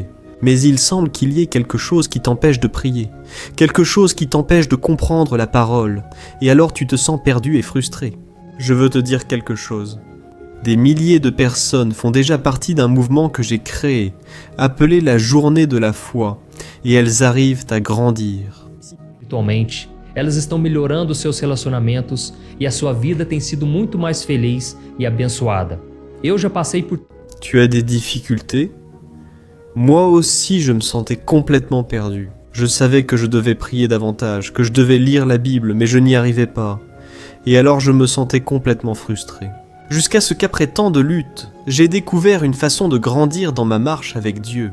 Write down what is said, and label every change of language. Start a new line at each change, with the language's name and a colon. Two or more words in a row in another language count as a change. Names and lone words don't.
French: Mais il semble qu'il y ait quelque chose qui t'empêche de prier, quelque chose qui t'empêche de comprendre la parole, et alors tu te sens perdu et frustré. Je veux te dire quelque chose. Des milliers de personnes font déjà partie d'un mouvement que j'ai créé, appelé la Journée de la foi, et elles arrivent à grandir.
Portuguese: Espiritualmente, elas estão melhorando seus relacionamentos e a sua vida tem sido muito mais feliz e abençoada. Eu já passei por...
French: Tu as des difficultés ? Moi aussi, je me sentais complètement perdu. Je savais que je devais prier davantage, que je devais lire la Bible, mais je n'y arrivais pas. Et alors je me sentais complètement frustré. Jusqu'à ce qu'après tant de luttes, j'ai découvert une façon de grandir dans ma marche avec Dieu.